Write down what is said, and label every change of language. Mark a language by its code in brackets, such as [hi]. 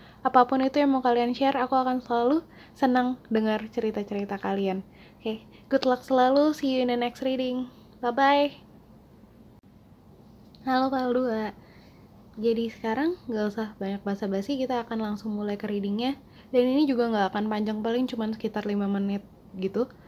[id] Apapun itu yang mau kalian share, aku akan selalu senang dengar cerita-cerita kalian. [en] Oke, good luck [id] selalu, [en] see you in the next reading. Bye-bye. [id] Halo Pak 2. Jadi sekarang gak usah banyak basa-basi, kita akan langsung mulai ke readingnya. Dan ini juga gak akan panjang, paling cuma sekitar 5 menit gitu.